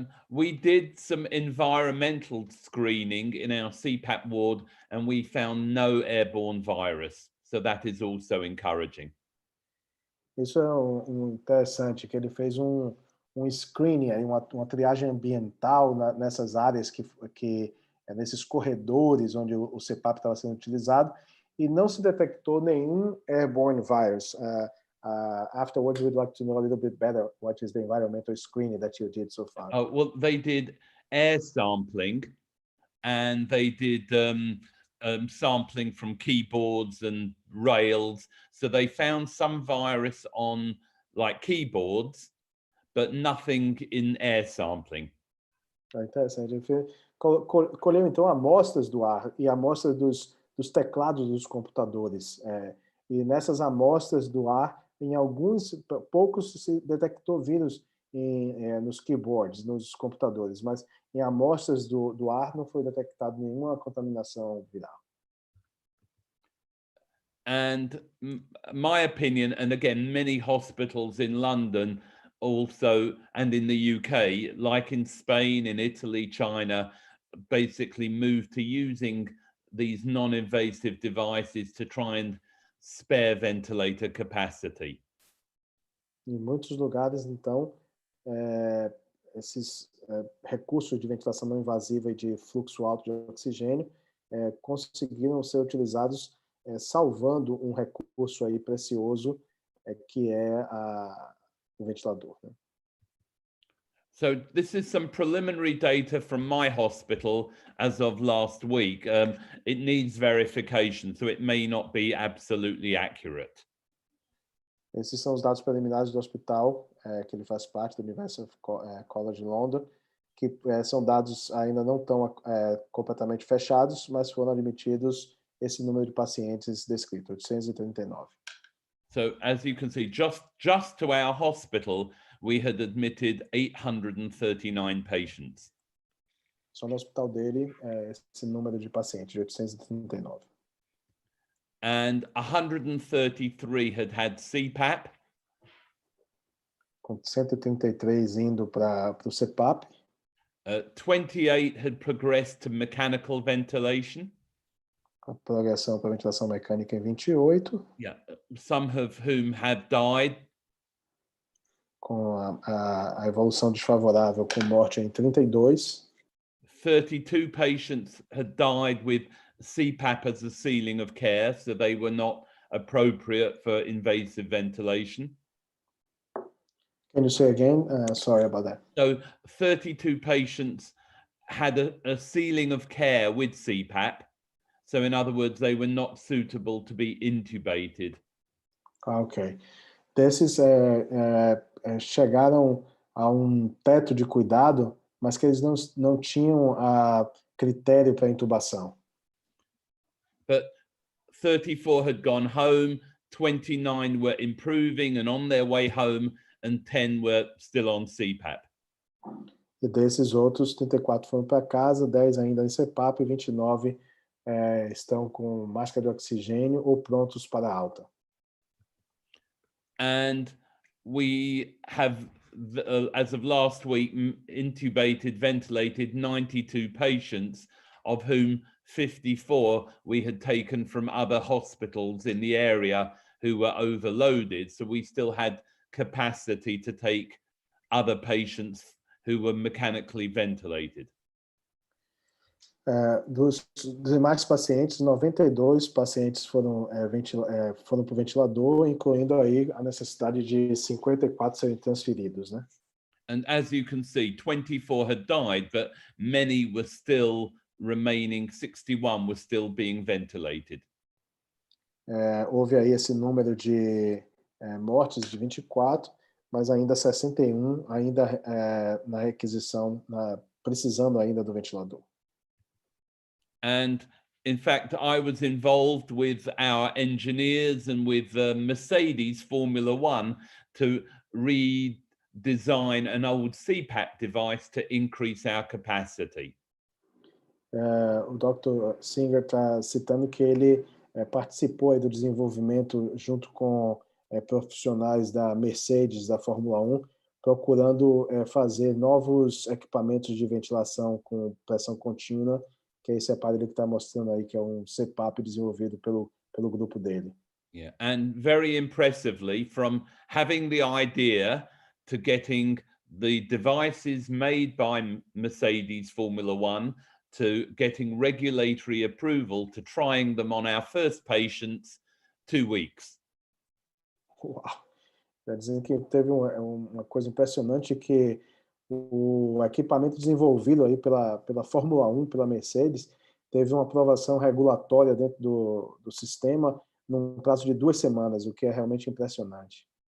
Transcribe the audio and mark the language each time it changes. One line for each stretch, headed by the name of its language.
English: We did some environmental screening in our CPAP ward, and we found no airborne virus. So that is also encouraging.
Portuguese: Isso é interessante, que ele fez um screening, uma triagem ambiental nessas áreas, nesses corredores onde o CPAP estava sendo utilizado, e não se detectou nenhum
English: airborne virus. Afterwards, we'd like to know a little bit better what is the environmental screening that you did so far. Well, they did air sampling, and they did sampling from keyboards and rails. So they found some virus on like keyboards, but nothing in air sampling.
Portuguese: Interessante. Ele colheu então amostras do ar e amostras dos teclados dos computadores. E nessas amostras do ar, em poucos se detectou vírus nos keyboards, nos computadores, mas em amostras do ar não foi detectado nenhuma contaminação viral.
English: And my opinion, and again, many hospitals in London also, and in the UK, like in Spain, in Italy, China, basically moved to using these non-invasive devices to try and spare ventilator capacity.
Portuguese: Em muitos lugares, então, esses recursos de ventilação não invasiva e de fluxo alto de oxigênio conseguiram ser utilizados, salvando um recurso aí precioso, que é o ventilador, né?
English: So this is some preliminary data from my hospital as of last week. It needs verification, so it may not be absolutely accurate.
Portuguese: Esses são os dados preliminares do hospital, que ele faz parte, do University College London, que são dados ainda não tão completamente fechados, mas foram admitidos esse número de pacientes descrito, 839.
English: So as you can see, just to our hospital, we had admitted 839 patients.
Portuguese: Só no hospital dele, esse número de pacientes, de 839.
English: And 133 had CPAP.
Portuguese: Com 133 indo para o CPAP.
English: 28 had progressed to mechanical ventilation.
Portuguese: Com progressão para ventilação mecânica em 28.
English: Yeah, some of whom have died.
Portuguese: Com a evolução desfavorável com morte em 32.
English: 32 patients had died with CPAP as a ceiling of care, so they were not appropriate for invasive ventilation. Can you say again? Sorry about that. So 32 patients had a ceiling of care with CPAP. So in other words, they were not suitable to be intubated. Ok.
Portuguese: Desses chegaram a teto de cuidado, mas que eles não tinham critério para intubação.
English: But 34 had gone home, 29 were improving and on their way home, and 10 were still on CPAP.
Portuguese: E desses outros, 34 foram para casa, 10 ainda em CPAP e 29 estão com máscara de oxigênio ou prontos para alta.
English: And we have, as of last week, intubated, ventilated 92 patients, of whom 54 we had taken from other hospitals in the area who were overloaded. So we still had capacity to take other patients who were mechanically ventilated.
Portuguese: Dos demais pacientes, 92 pacientes foram para o ventilador, incluindo aí a necessidade de 54 serem transferidos, né?
English: And as you can see, 24 had died, but many were still remaining, 61 were still being ventilated.
Portuguese: Houve aí esse número de mortes de 24, mas ainda 61 ainda na requisição, precisando ainda do ventilador.
English: And in fact, I was involved with our engineers and with Mercedes Formula One to redesign an old CPAP device to increase our capacity.
Portuguese: O Dr. Singer está citando que ele participou aí do desenvolvimento junto com profissionais da Mercedes, da Fórmula 1, procurando fazer novos equipamentos de ventilação com pressão contínua, que é esse aparelho que está mostrando aí, que é um CPAP desenvolvido pelo grupo dele.
English: Yeah, and very impressively, from having the idea to getting the devices made by Mercedes Formula One, to getting regulatory approval, to trying them on our first patients, 2 weeks.
Portuguese: Uau! Está dizendo que teve uma coisa impressionante, que o equipamento desenvolvido aí pela Fórmula 1, pela Mercedes, teve uma aprovação regulatória dentro do sistema num prazo de 2 semanas, o que é realmente impressionante.